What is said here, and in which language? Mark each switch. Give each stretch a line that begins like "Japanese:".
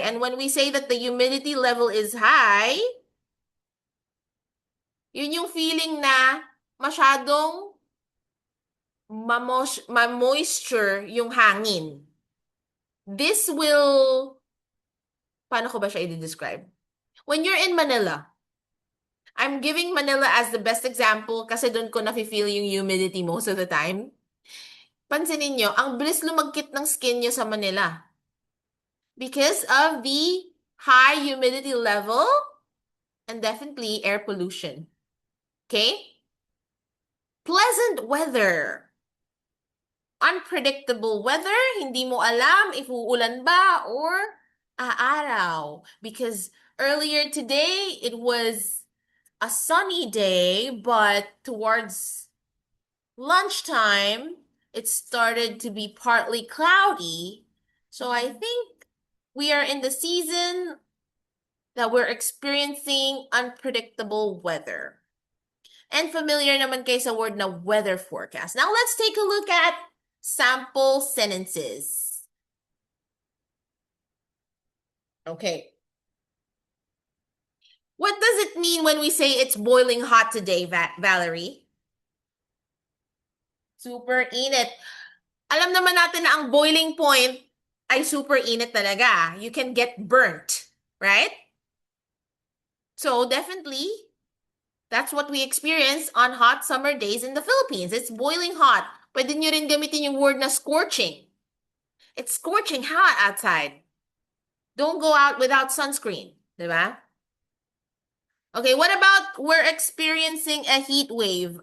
English: And when we say that the humidity level is high,
Filipino: yun yung feeling na masyadong ma-moisture yung hangin.
English: This will,
Filipino: paano ko ba siya i-describe?
English: When you're in Manila, I'm giving Manila as the best example
Filipino: kasi doon ko nafe-feel yung
English: humidity most of the time.
Filipino: Pansinin nyo, ang bilis lumagkit ng skin nyo sa Manila.
English: Because of the high humidity level and definitely air pollution. Okay? Pleasant weather. Unpredictable weather,
Filipino: hindi mo alam if uulan ba or aaraw.
English: Because earlier today, it was a sunny day, but towards lunchtime, it started to be partly cloudy. So I think we are in the season that we're experiencing unpredictable weather. And familiar
Filipino: naman kayo sa word na
English: weather forecast. Now let's take a look at sample sentences. Okay. What does it mean when we say it's boiling hot today, Valerie?
Filipino: Super init. Alam naman natin na ang boiling point ay super init talaga.
English: You can get burnt, right? So definitely, that's what we experience on hot summer days in the Philippines. It's boiling hot.
Filipino: Pwede nyo rin gamitin yung word na scorching.
English: It's scorching hot outside. Don't go out without sunscreen, diba? Okay, what about we're experiencing a heat wave?